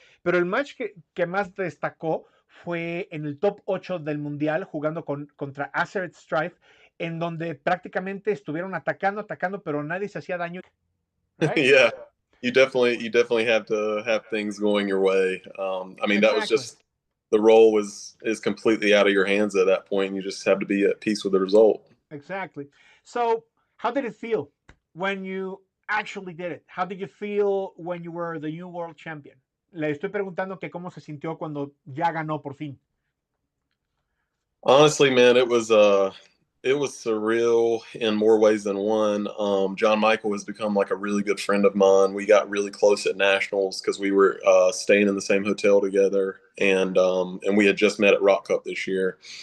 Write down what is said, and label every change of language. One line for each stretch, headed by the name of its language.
Spanish: pero el match que más destacó fue en el top 8 del mundial jugando contra Acereth Strife, en donde prácticamente estuvieron atacando, pero nadie se hacía daño.
English: Right? yeah, you definitely have to have things going your way. I mean, that was Exactly. just the role is completely out of your hands at that point. You just have to be at peace with the result. Exactly. So, how did it feel when you actually did it? How did you feel when you were the new world champion?
Spanish: Le estoy preguntando que cómo se sintió cuando ya ganó por fin.
English: Honestly, man, it was surreal in more ways than one. John Michael has become like a really good friend of mine. We got really close at nationals because we were staying in the same hotel together, and we had just met at Rock Cup this year.